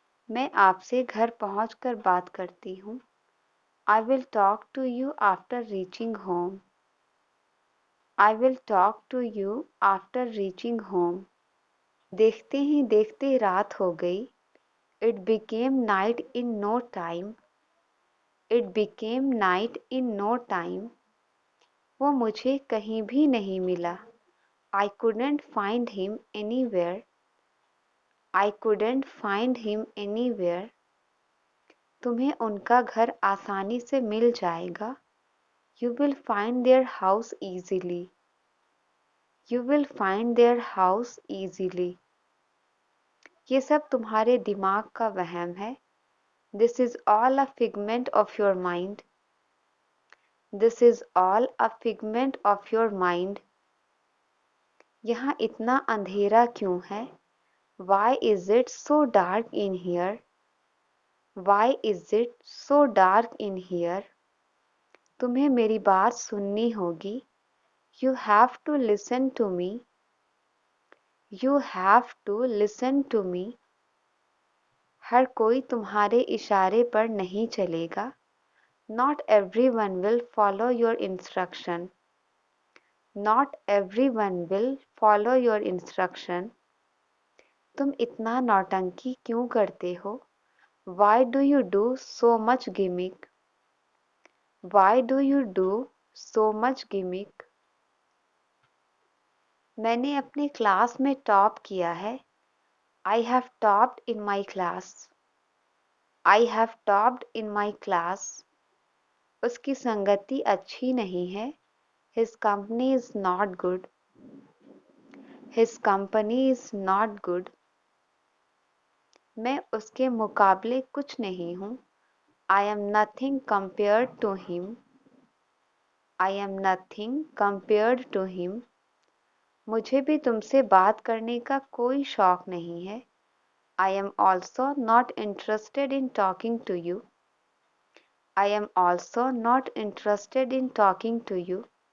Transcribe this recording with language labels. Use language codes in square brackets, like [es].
[hi] मैं आपसे घर पहुंचकर बात करती हूँ. [en] I will talk to you after reaching home. I will talk to you after reaching home. [hi] देखते ही देखते रात हो गई. [en] It became night in no time. It became night in no time. [hi] वो मुझे कहीं भी नहीं मिला. [en] I couldn't find him anywhere. I couldn't find him anywhere. [hi] तुम्हें उनका घर आसानी से मिल जाएगा. [en] You will find their house easily. You will find their house easily. [hi] ये सब तुम्हारे दिमाग का वहम है. [en] This is all a figment of your mind. This is all a figment of your mind. [hi] यहाँ इतना अंधेरा क्यों है? [en] Why is it so dark in here? Why is it so dark in here? [hi] तुम्हें मेरी बात सुननी होगी. [en] You have to listen to me. You have to listen to me. [hi] हर कोई तुम्हारे इशारे पर नहीं चलेगा. [en] Not everyone will follow your instruction. Not everyone will follow your instruction. [hi] तुम इतना नौटंकी क्यों करते हो? [en] Why do you do so much gimmick? Why do you do so much gimmick? [hi] मैंने अपने क्लास में टॉप किया है. [en] I have topped in my class. I have topped in my class. [hi] उसकी संगति अच्छी नहीं है. [en] His company is not good. His company is not good. [hi] मैं उसके मुकाबले कुछ नहीं हूँ. [en] I am nothing compared to him. I am nothing compared to him. [hi] मुझे भी तुमसे बात करने का कोई शौक नहीं है. [en] I am also not interested in talking to you. I am also not interested in talking to you.